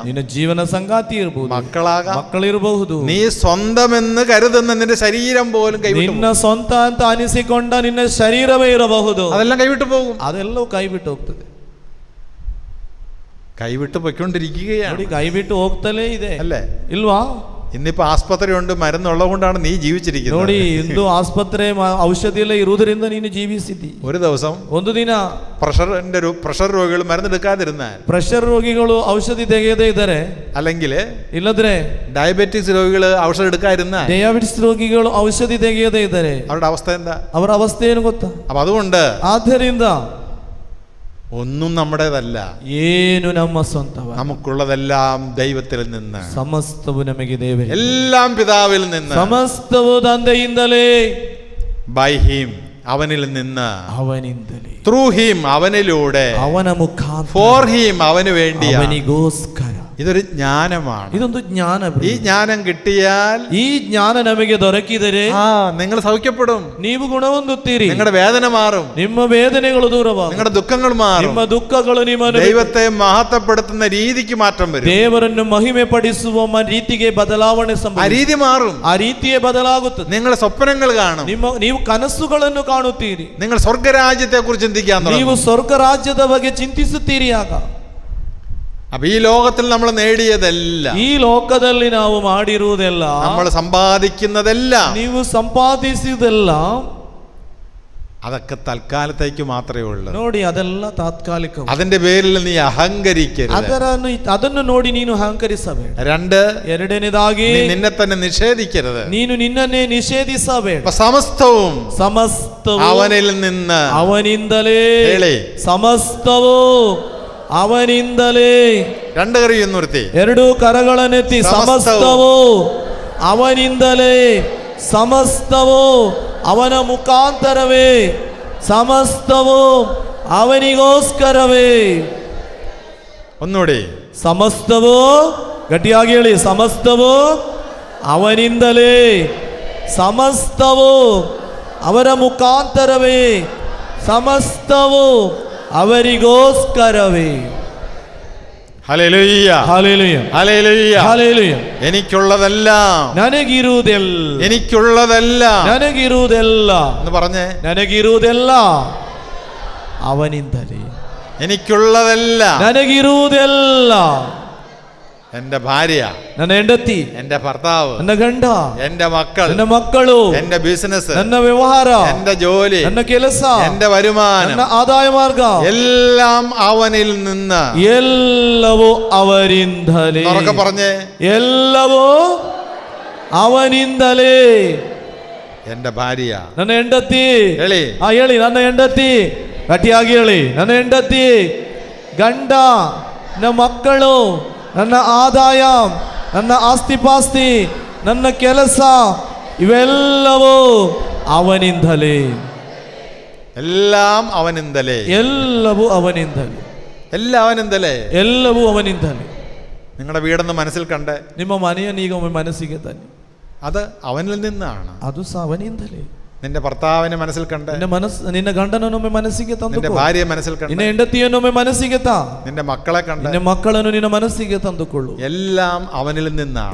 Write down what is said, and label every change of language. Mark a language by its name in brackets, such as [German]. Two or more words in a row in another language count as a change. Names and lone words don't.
[Kannada] ನಿನ್ನ ಜೀವನ ಸಂಗಾತಿ ಇರಬಹುದು, [Malayalam] മക്കളാകാം, [Kannada] ಮಕ್ಕಳಿರಬಹುದು, [Malayalam] നീ സ്വന്തമെന്ന് കരുതുന്ന നിന്റെ ശരീരം പോലും കൈവിട്ടു, [Kannada] ನಿನ್ನ ಸ್ವಂತ ಅಂತ ಅನಿಸಿಕೊಂಡ ನಿನ್ನ ಶರೀರವೇ ಇರಬಹುದು, [Malayalam] അതെല്ലാം കൈവിട്ടു പോകും. [Kannada] ಅದೆಲ್ಲವೂ ಕೈಬಿಟ್ಟು ಹೋಗ್ತದೆ. [Malayalam] കൈവിട്ട് പൊയ്ക്കൊണ്ടിരിക്കുകയാണ്, [Kannada] ನೋಡಿ, ಕೈಬಿಟ್ಟು ಹೋಗ್ತಲೇ ಇದೆ [Malayalam] അല്ലേ? [Kannada] ಇಲ್ವಾ? [Malayalam] ഇന്നിപ്പോ ആസ്പത്രി ഉണ്ട്, മരുന്നുള്ളത് കൊണ്ടാണ് നീ ജീവിച്ചിരിക്കുന്നത്. [Kannada] ನೋಡಿ ಇಂದು ಆಸ್ಪತ್ರೆ ಔಷಧಿ ಎಲ್ಲ ಇರುವುದರಿಂದ ನೀನು ಜೀವಿಸಿದ್ದಿ. [Malayalam] ഒരു ദിവസം [Kannada] ಒಂದು ದಿನ [Malayalam] പ്രഷർ രോഗികൾ മരുന്നെടുക്കാതിരുന്നാൽ, [Kannada] ಪ್ರೆಷರ್ ರೋಗಿಗಳು ಔಷಧಿ ತೆಗೆಯದೇ ಇದ್ದಾರೆ, [Malayalam] അല്ലെങ്കിൽ [Kannada] ಇಲ್ಲದ್ರೆ [Malayalam] ഡയബറ്റിക്സ് രോഗികൾ ഔഷധം എടുക്കാതിരുന്നാൽ, [Kannada] ಡಯಾಬಿಟಿಸ್ ರೋಗಿಗಳು ಔಷಧಿ ತೆಗೆಯದೇ ಇದ್ದಾರೆ, [Malayalam] അവരുടെ അവസ്ഥ എന്താ? [Kannada] ಅವರ ಅವಸ್ಥೆ ಏನು ಗೊತ್ತಾ? [Malayalam] അപ്പൊ അതുകൊണ്ട് [Kannada] ಆದ್ದರಿಂದ [Malayalam] ഒന്നും നമ്മുടേതല്ല, [Kannada] ಏನು ನಮ್ಮ ಸ್ವಂತವ, [Malayalam] നമുക്കുള്ളതെല്ലാം ദൈവത്തിൽ നിന്ന്, [Kannada] ಸಮಸ್ತವು ನಮಗೆ ದೇವರೇ, [Malayalam] എല്ലാം പിതാവിൽ നിന്ന്, [Kannada] ಸಮಸ್ತವು ತಂದೆಯಿಂದಲೇ, [English] by him [Malayalam] അവനിൽ നിന്ന്, [Kannada] ಅವನಿಂದಲೇ, [English] through him [Malayalam] അവനിലൂടെ, [Kannada] ಅವನ ಮುಖಾಂತರ, [English] for him [Malayalam] അവന് വേണ്ടി. [Kannada] ಅವನಿಗೋಸ್ಕರ. [Malayalam] ഇതൊരു ജ്ഞാനമാണ്. [Kannada] ಇದೊಂದು ಜ್ಞಾನ. [Malayalam] ഈ ജ്ഞാനം കിട്ടിയാൽ, [Kannada] ಈ ಜ್ಞಾನ ನಮಗೆ ದೊರಕಿದರೆ [Malayalam] നിങ്ങൾ സൗഖ്യപ്പെടും, [Kannada] ನೀವು ಗುಣ ಹೊಂದುತ್ತೀರಿ, [Malayalam] നിങ്ങളുടെ വേദന മാറും, [Kannada] ನಿಮ್ಮ ವೇದನೆಗಳು ದೂರವಾಗುತ್ತವೆ, [Malayalam] നിങ്ങളുടെ ദുഃഖങ്ങൾ മാറും, [Kannada] ನಿಮ್ಮ ದುಃಖಗಳು ನಿಮ್ಮನ್ನು [Malayalam] ദൈവത്തെ മഹത്വപ്പെടുത്തുന്ന രീതിക്ക് മാറ്റം വരും, [Kannada] ದೇವರನ್ನು ಮಹಿಮೆ ಪಡಿಸುವ ರೀತಿಗೆ ಬದಲಾವಣೆ [Malayalam] ആ [Kannada] ಸಂಭವಿಸುತ್ತದೆ, [Malayalam] രീതി മാറും, [Kannada] ಆ ರೀತಿಯೇ ಬದಲಾಗುತ್ತದೆ. [Malayalam] നിങ്ങളുടെ സ്വപ്നങ്ങൾ കാണും, [Kannada] ನೀವು ಕನಸುಗಳನ್ನು ಕಾಣುತ್ತೀರಿ, [Malayalam] നിങ്ങൾ സ്വർഗരാജ്യത്തെ കുറിച്ച് ചിന്തിക്കാൻ [Kannada] ನೀವು [Malayalam] തുടങ്ങും. [Kannada] ಸ್ವರ್ಗ ರಾಜ್ಯದ ಬಗ್ಗೆ ಚಿಂತಿಸುತ್ತೀರಿ. ಆಗ [Malayalam] അപ്പൊ ഈ ലോകത്തിൽ നമ്മൾ നേടിയതെല്ലാം, [Kannada] ಈ ಲೋಕದಲ್ಲಿ ನಾವು ಮಾಡಿರುವುದೆಲ್ಲ, [Malayalam] നമ്മൾ സമ്പാദിക്കുന്നതെല്ലാം, [Kannada] ನೀವು ಸಂಪಾದಿಸಿದೆಲ್ಲ, [Malayalam] അതൊക്കെ തൽക്കാലത്തേക്ക് മാത്രമേ ഉള്ളൂ. [Kannada] ನೋಡಿ ಅದೆಲ್ಲ ತಾತ್ಕಾಲಿಕ. [Malayalam] അതിന്റെ പേരിൽ നീ അഹങ്കരിക്കരുത്. [Kannada] ಅದನ್ನು ನೋಡಿ ನೀನು ಅಹಂಕರಿಸಬೇಡ. [Malayalam] രണ്ട്, [Kannada] ಎರಡನೇದಾಗಿ [Malayalam] നിന്നെ തന്നെ നിഷേധിക്കരുത്. [Kannada] ನೀನು ನಿನ್ನನ್ನೇ ನಿಷೇಧಿಸಬೇಡ. [Malayalam] സമസ്തവും [Kannada] ಅವನಿൽ [Malayalam] നിന്ന്, [Kannada] ಅವನಿಂದಲೇ, ಹೇಳಿ, ಸಮಸ್ತವು ಅವನಿಂದಲೇ. [Malayalam] രണ്ട് കറിയൊന്നുർത്തി, [Kannada] ಎರಡು ಕರಗಳನ್ನೆತ್ತಿ, ಸಮಸ್ತವು ಅವನಿಂದಲೇ, ಸಮಸ್ತವು ಅವನ ಮುಖಾಂತರವೇ, ಸಮಸ್ತವು ಅವನಿಗೋಸ್ಕರವೇ. [Malayalam] ഒന്നുകൂടി, [Kannada] ಸಮಸ್ತವು, ಗಟ್ಟಿಯಾಗಿ ಹೇಳಿ, ಸಮಸ್ತವು ಅವನಿಂದಲೇ, ಸಮಸ್ತವು ಅವರ ಮುಖಾಂತರವೇ, ಸಮಸ್ತವು ಅವರಿಗೋಸ್ಕರವೇ. [Malayalam] ഹല്ലേലൂയ, ഹല്ലേലൂയ, ഹല്ലേലൂയ, ഹല്ലേലൂയ. എനിക്കുള്ളതെല്ലാം, [Kannada] ನನಗಿರುವುದೆಲ್ಲ, [Malayalam] എനിക്കുള്ളതെല്ലാം [Kannada] ನನಗಿರುವುದೆಲ್ಲ [Malayalam] എന്ന് പറഞ്ഞേ, [Kannada] ನನಗಿರುವುದೆಲ್ಲ ಅವನಿಂದಲೇ, [Malayalam] എനിക്കുള്ളതെല്ലാം. [Kannada] ನನಗಿರುವುದೆಲ್ಲ. [Malayalam] എന്റെ ഭാര്യ, [Kannada] ನನ್ನ ಹೆಂಡತಿ, [Malayalam] എന്റെ ഭർത്താവ്, [Kannada] ನನ್ನ ಗಂಡ, [Malayalam] എന്റെ മക്കൾ, [Kannada] ನನ್ನ ಮಕ್ಕಳು, [Malayalam] എന്റെ ബിസിനസ്, [Kannada] ನನ್ನ ವ್ಯವಹಾರ, [Malayalam] എന്റെ ജോലി, [Kannada] ನನ್ನ ಕೆಲಸ, [Malayalam] എന്റെ വരുമാനം, [Kannada] ನನ್ನ ಆದಾಯ ಮಾರ್ಗ, [Malayalam] എല്ലാം അവനിൽ നിന്ന്. [Kannada] ಎಲ್ಲವೂ ಅವರಿಂದಲೇ. [Malayalam] ഉറക്കെ പറഞ്ഞേ, [Kannada] ಎಲ್ಲವೂ ಅವನಿಂದಲೇ. [Malayalam] എന്റെ ഭാര്യ, [Kannada] ನನ್ನ ಹೆಂಡತಿ, ಹೇಳಿ, ಹೇಳಿ, ನನ್ನ ಹೆಂಡತಿ, ಗಟ್ಟಿಯಾಗಿ ಹೇಳಿ, ನನ್ನ ಹೆಂಡತಿ, ಗಂಡ, ನನ್ನ ಮಕ್ಕಳು, ನನ್ನ ಆದಾಯ, ನನ್ನ ಆಸ್ತಿಪಾಸ್ತಿ, ನನ್ನ ಕೆಲಸ, ಇವೆಲ್ಲವೂ ಅವನಿಂದಲೇ. [Malayalam] എല്ലാം അവനിന്തലേ, [Kannada] ಎಲ್ಲವೂ ಅವನಿಂದಲೇ, [Malayalam] എല്ലാം അവനിന്തലേ, [Kannada] ಎಲ್ಲವೂ ಅವನಿಂದಲೇ. [Malayalam] നിങ്ങളുടെ വീടെന്ന് മനസ്സിൽ കണ്ട്, [Kannada] ನಿಮ್ಮ ಮನೆಯನ್ನು ಈಗ ಒಮ್ಮೆ ಮನಸ್ಸಿಗೆ ತನ್ನಿ, [Malayalam] അത് അവനിൽ നിന്നാണ്. [Kannada] ಅದು ಸಹ ಅವನಿಂದಲೇ. [Malayalam] നിന്റെ ഭർത്താവിനെ മനസ്സിൽ കണ്ട്, [Kannada] ನಿನ್ನ ಗಂಡನನ್ನೊಮ್ಮೆ ಮನಸ್ಸಿಗೆ ತಂದು, [Malayalam] നിന്റെ ഭാര്യയെ മനസ്സിൽ [Kannada] ನಿನ್ನ [Malayalam] കണ്ട്, [Kannada] ಹೆಂಡತಿಯನ್ನೊಮ್ಮೆ ಮನಸ್ಸಿಗೆ ತಾ, [Malayalam] നിന്റെ മക്കളെ കണ്ട്, [Kannada] ನಿನ್ನ ಮಕ್ಕಳನ್ನು ನಿನ್ನ ಮನಸ್ಸಿಗೆ ತಂದುಕೊಳ್ಳು. [Malayalam] എല്ലാം അവനിൽ നിന്നാണ്.